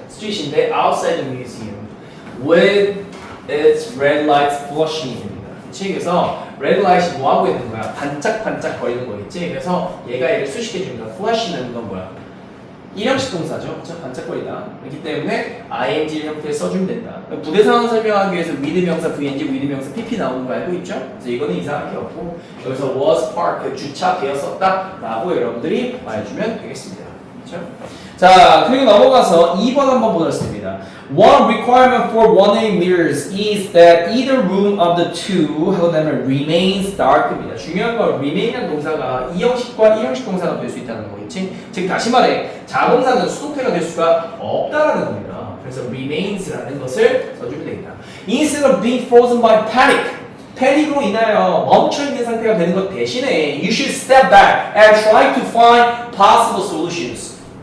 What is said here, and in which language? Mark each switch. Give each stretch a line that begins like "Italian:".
English: street인데 outside the museum. With its red lights flashing.
Korean: 그치? 그래서 red light이 뭐 하고 있는 거야? 반짝반짝 거리는 거겠지? 그래서 얘가 얘를 수식해줍니다. flash는 건 뭐야? 일형식 동사죠. 그렇죠? 반짝거리다. 그렇기 때문에 ing 형태를 써주면 된다. 부대 상황 설명하기 위해서 with 명사, vng, with 명사, pp 나오는 거 알고 있죠? 그래서 이거는 이상할 게 없고 여기서
English: was parked,
Korean: 주차되었었다 라고 여러분들이 말해주면 되겠습니다. 그렇죠? 자, 그리고 넘어가서 2번 한번 보겠습니다.
English: One requirement for 1A mirrors is that either room of the two
Korean: 하고 나면
English: remains dark입니다.
Korean: 중요한 건 remain이라는 동사가 2형식과 1형식 동사가 될 수 있다는 거겠지? 즉 다시 말해 자동사는 수동태가 될 수가 없다라는 겁니다. 그래서 remains라는 것을 써주면 되겠다.
English: Instead of being frozen by panic
Korean: 패닉으로 인하여 멈춰있는 상태가 되는 것 대신에
English: you should step back and try to find possible solutions.